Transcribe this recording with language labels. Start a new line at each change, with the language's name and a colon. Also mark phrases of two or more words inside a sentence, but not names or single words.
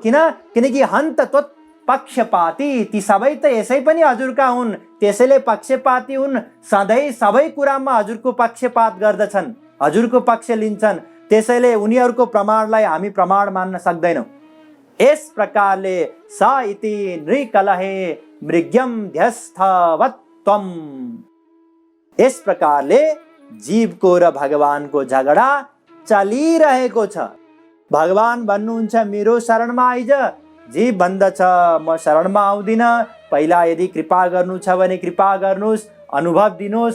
Nepali: किनकि
Sanskrit: हन्त त्वत् पक्षपाती,
Nepali: ती सबै त यसै पनि हजुरका हुन्, त्यसैले पक्षपाती हुन्। सधैँ सबै कुरामा हजुरको पक्षपात गर्दछन्, हजुरको पक्ष लिन्छन्। त्यसैले उनीहरूको प्रमाणलाई हामी प्रमाण मान्न सक्दैनौँ। यस प्रकारले
Sanskrit: स इति नृकलहे मृग्यम ध्यस्थवत्वम,
Nepali: यस प्रकारले जीवको र भगवानको झगडा चलिरहेको छ। भगवान भन्नुहुन्छ मेरो शरणमा आइज। जीव भन्दछ म शरणमा आउँदिन। पहिला यदि कृपा गर्नु छ भने कृपा गर्नुहोस्, अनुभव दिनुहोस्।